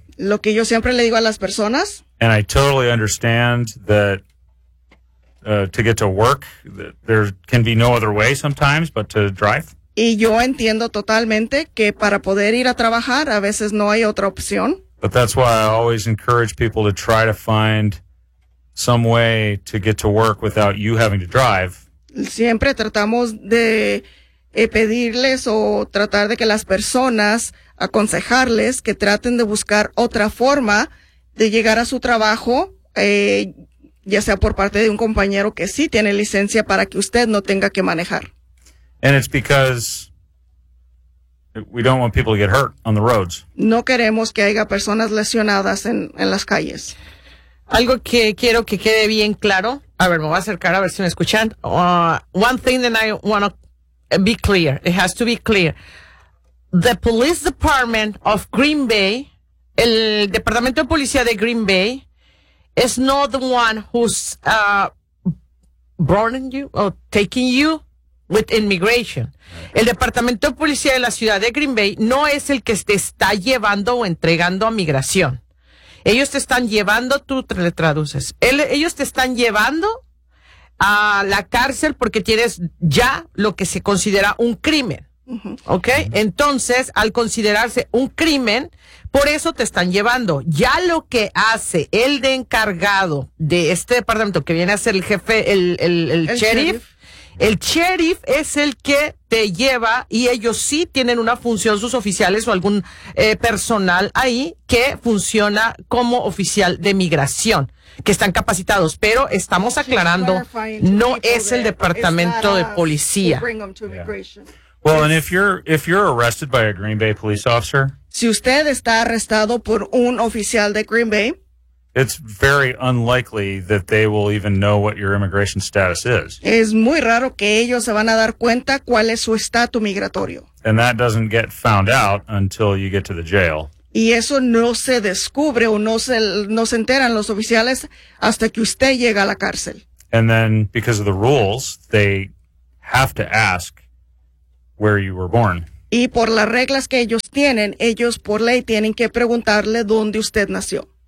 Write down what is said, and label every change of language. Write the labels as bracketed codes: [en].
[es] lo que yo siempre le digo a las personas, [en] and I totally understand that to get to work, that there can be no other way sometimes but to drive. [es] Y yo entiendo totalmente que para poder ir a trabajar a veces no hay otra opción. [en] But that's why I always encourage people to try to find some way to get to work without you having to drive. [es] Siempre tratamos de pedirles o tratar de que las personas aconsejarles que traten de buscar otra forma de llegar a su trabajo, ya sea por parte de un compañero que sí tiene licencia para que usted no tenga que manejar. [en] And it's because we don't want people to get hurt on the roads. [es] No queremos que haya personas lesionadas en las calles. Algo que quiero que quede bien claro. A ver, me voy a acercar a ver si me escuchan. [en] One thing that I want to be clear. It has to be clear. The police department of Green Bay, [es] el departamento de policía de Green Bay, [en] is not the one who's burning you or taking you with immigration. [es] El departamento de policía de la ciudad de Green Bay no es el que te está llevando o entregando a migración. Ellos te están llevando, tú le traduces. Ellos te están llevando a la cárcel porque tienes ya lo que se considera un crimen. Ok, entonces al considerarse un crimen, por eso te están llevando. Ya lo que hace el de encargado de este departamento, que viene a ser el jefe, el sheriff es el que te lleva, y ellos sí tienen una función, sus oficiales o algún personal ahí que funciona como oficial de migración, que están capacitados, pero estamos aclarando, no es el departamento de policía. [en] Well, and if you're arrested by a Green Bay police officer, [es] si usted está arrestado por un oficial de Green Bay, [en] it's very unlikely that they will even know what your immigration status is. [es] Es muy raro que ellos se van a dar cuenta cuál es su estatus migratorio. [en] And that doesn't get found out until you get to the jail. [es] Y eso no se descubre o no se enteran los oficiales hasta que usted llega a la cárcel. [en] And then, because of the rules, they have to ask where you were born. [es] y por las reglas que ellos tienen, ellos por ley tienen que preguntarle dónde usted nació.